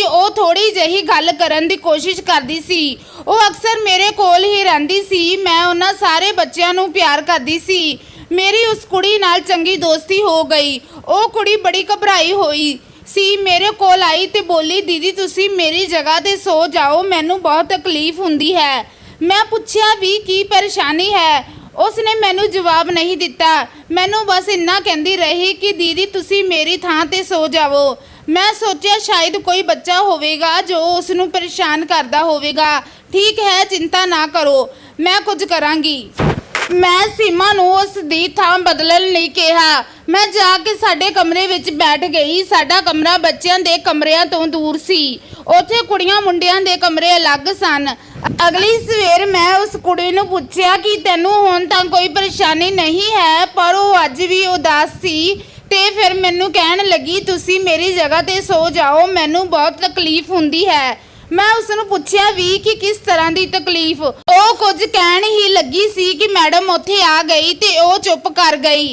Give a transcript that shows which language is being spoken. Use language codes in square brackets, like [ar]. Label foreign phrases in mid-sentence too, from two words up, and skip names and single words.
[pa] ਉਹ ਥੋੜੀ ਜਿਹੀ ਗੱਲ ਕਰਨ ਦੀ ਕੋਸ਼ਿਸ਼ ਕਰਦੀ ਸੀ। ਉਹ ਅਕਸਰ ਮੇਰੇ ਕੋਲ ਹੀ ਰਹਿੰਦੀ ਸੀ। ਮੈਂ ਉਹਨਾਂ ਸਾਰੇ ਬੱਚਿਆਂ ਨੂੰ ਪਿਆਰ ਕਰਦੀ ਸੀ। ਮੇਰੀ ਉਸ ਕੁੜੀ ਨਾਲ ਚੰਗੀ ਦੋਸਤੀ ਹੋ ਗਈ। ਉਹ ਕੁੜੀ ਬੜੀ ਘਬਰਾਈ ਹੋਈ ਸੀ। ਮੇਰੇ ਕੋਲ ਆਈ ਤੇ ਬੋਲੀ ਦੀਦੀ ਤੁਸੀਂ ਮੇਰੀ ਜਗ੍ਹਾ 'ਤੇ ਸੋ ਜਾਓ, ਮੈਨੂੰ ਬਹੁਤ ਤਕਲੀਫ ਹੁੰਦੀ ਹੈ। ਮੈਂ ਪੁੱਛਾ ਭੀ ਕਿ ਪਰੇਸ਼ਾਨੀ ਹੈ। ਉਸਨੇ ਮੈਨੂੰ ਜਵਾਬ ਨਹੀਂ ਦਿੱਤਾ। ਮੈਨੂੰ ਬਸ ਇੰਨਾ ਕਹਿੰਦੀ ਰਹੀ ਕਿ ਦੀਦੀ ਤੁਸੀਂ ਮੇਰੀ ਥਾਂ ਤੇ ਸੋ ਜਾਵੋ। ਮੈਂ ਸੋਚਾ ਸ਼ਾਇਦ ਕੋਈ ਬੱਚਾ ਹੋਵੇਗਾ ਜੋ ਉਸਨੂੰ ਪਰੇਸ਼ਾਨ ਕਰਤਾ ਹੋਵੇਗਾ। ਠੀਕ ਹੈ, ਚਿੰਤਾ ਨਾ ਕਰੋ, ਮੈਂ ਕੁਝ ਕਰਾਂਗੀ। ਮੈਂ ਸੀਮਾ ਨੂੰ ਉਸ ਦੀ ਥਾਂ ਬਦਲਣ ਲਈ ਕਹਾ। ਮੈਂ ਜਾਕੇ ਸਾਡੇ ਕਮਰੇ ਵਿੱਚ ਬੈਠ ਗਈ। ਸਾਡਾ ਕਮਰਾ ਬੱਚੀਆਂ ਦੇ कमरिਆਂ ਤੋਂ ਦੂਰ ਸੀ। ਉੱਥੇ ਕੁੜੀਆਂ ਮੁੰਡਿਆਂ ਦੇ ਕਮਰੇ ਅਲੱਗ ਸਨ। ਅਗਲੀ ਸਵੇਰ ਮੈਂ ਉਸ ਕੁੜੀ ਨੂੰ ਪੁੱਛਿਆ ਕਿ ਤੈਨੂੰ ਹੁਣ ਤਾਂ ਕੋਈ ਪਰੇਸ਼ਾਨੀ ਨਹੀਂ ਹੈ, ਪਰ ਵੋ ਅੱਜ ਭੀ ਉਦਾਸ ਸੀ ਤੇ ਫਿਰ ਮੈਨੂੰ ਕਹਿਣ ਲੱਗੀ ਤੁਸੀਂ ਮੇਰੀ ਜਗ੍ਹਾ ਤੇ ਸੋ ਜਾਓ, ਮੈਨੂੰ ਬਹੁਤ ਤਕਲੀਫ ਹੁੰਦੀ ਹੈ। ਮੈਂ ਉਸਨੂੰ ਪੁੱਛਿਆ ਭੀ ਕਿ ਕਿਸ ਤਰ੍ਹਾਂ ਕੀ ਤਕਲੀਫ। ਵੋ ਕੁਝ ਕਹਿਣ ਹੀ ਲੱਗੀ ਸੀ ਕਿ ਮੈਡਮ ਉੱਥੇ ਆ ਗਈ ਤੇ ਵੋ ਚੁੱਪ ਕਰ ਗਈ।